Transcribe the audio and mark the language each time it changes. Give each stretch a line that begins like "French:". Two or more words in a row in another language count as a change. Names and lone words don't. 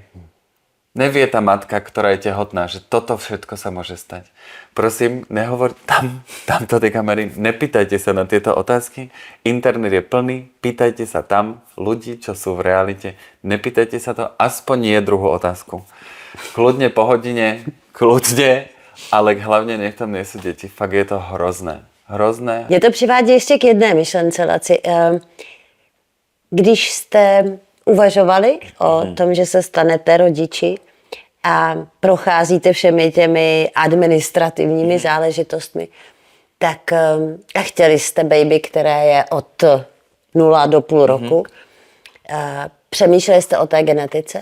Slovak: Nevie tá matka, ktorá je tehotná, že toto všetko sa môže stať. Prosím, nehovor tamto tej kamery, nepýtajte sa na tieto otázky. Internet je plný, pýtajte sa tam ľudí, čo sú v realite. Nepýtajte sa to, aspoň nie druhú otázku. Kľudne po hodine,
Czech: ale hlavně nech tam nejsou děti. Fakt je to hrozné. Hrozné. Mě to přivádí ještě k jedné myšlence, Laci. Když jste uvažovali o tom, že se stanete rodiči a procházíte všemi těmi administrativními záležitostmi, tak a chtěli jste baby, které je od 0 do půl roku, přemýšleli jste o té genetice?